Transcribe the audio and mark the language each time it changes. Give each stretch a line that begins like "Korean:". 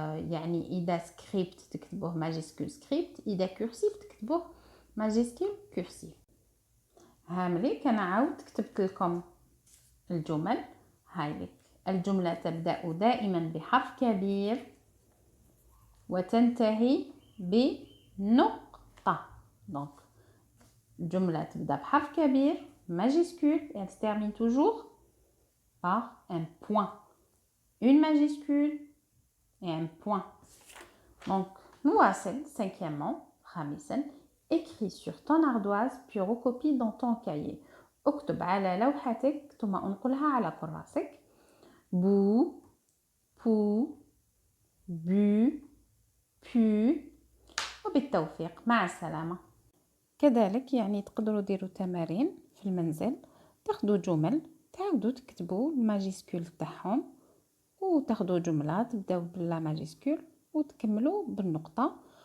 Arabic: يعني إذا سكريبت تكتبوه ماجيسكول سكريبت، إذا كورسيف تكتبوه ماجيسكول كورسيف. هاملي كان عاود كتبت لكم الجمل. هايلك الجملة تبدأ دائما بحرف كبير وتنتهي بنقطة. دونك الجملة تبدأ بحرف كبير
French: majuscule et elle se termine toujours par un point. Une majuscule et un point.
Arabic: Donc, نواصل.
French: Cinquièmement, خامسا، écris sur ton ardoise puis recopie dans ton cahier.
Arabic: اكتب على لوحتك ثم انقلها على كراسك. بو، بو، بو، بو. وبالتوفيق، مع السلامة. كذلك يعني تقدروا ديروا تمارين في المنزل، تاخدوا جمل تعاودوا تكتبوا الماجيسكول تاعهم، وتاخدوا جمله تبداو بلا ماجيسكول وتكملوا بالنقطه.